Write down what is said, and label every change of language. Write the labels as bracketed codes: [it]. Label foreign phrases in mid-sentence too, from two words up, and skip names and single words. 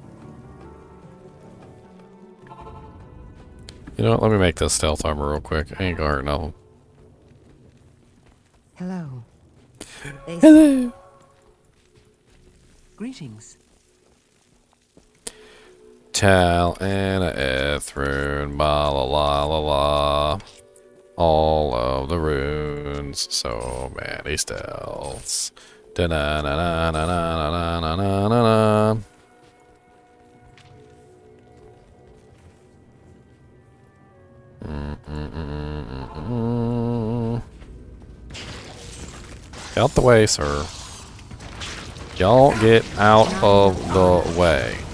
[en] You know what? Let me make this stealth armor real quick. I ain't gonna hurt nothing. Hello. Hello. Greetings. Tal and Ethrune, ba la la la la. All of the runes, so many stealths. Da na na na na na na na na na na. Get out the way, sir. Y'all get out of the way.